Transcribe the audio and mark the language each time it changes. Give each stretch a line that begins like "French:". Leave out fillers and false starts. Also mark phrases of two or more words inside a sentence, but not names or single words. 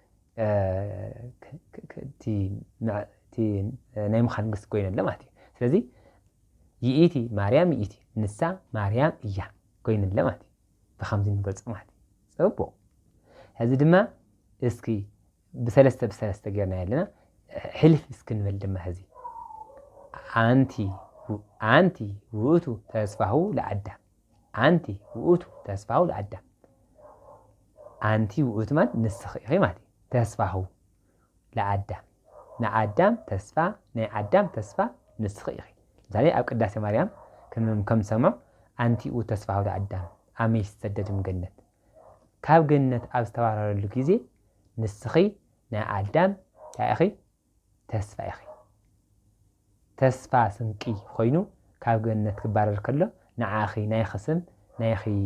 Tigrinya: ቲ ናይ መኻን ግስ ኮይነለ ማለት እዩ ስለዚህ
Geez: ይእቲ ማርያም ይእቲ
Tigrinya: ንሳ ማርያም እያ ኮይነለ ማለት እዩ ብኸምዚ ንገልጽ ማለት እዩ ጽቡቕ ሕዚ ድማ እስኪ ብሰለስተ ጌርና ያለና ሕልፍ እስክንበል ድማ ሕዚ
Geez: አንቲ ውእቱ ተስፋሁ ለአዳም አንቲ ውእቱ ተስፋሁ ለአዳም አንቲ ውእቱ
Tigrinya: ማለት ንስኺ ኢኺ ማለት እዩ
Geez: ተስፋሁ ለአዳም
Tigrinya: ንአዳም ተስፋ ናይ አዳም ተስፋ ንስኺ ኢኺ ምሳሌ ኣብ ቅዳሴ ማርያም ከም ሰምዖ
Geez: አንቲ ውእቱ ተስፋሁ ለአዳም
Tigrinya: ኣመይ ዝተሰደድም ገነት ካብ ገነት ኣብ ዝተባረረሉ ግዜ ንስኺ ናይ አዳም እንታይ ኢኺ ተስፋ ኢኺ ተስፋ ስንቂ ኮይኑ ካብ ገነት ክባረር ከሎ ንዓኺ ናይ ኽስም ናይኺ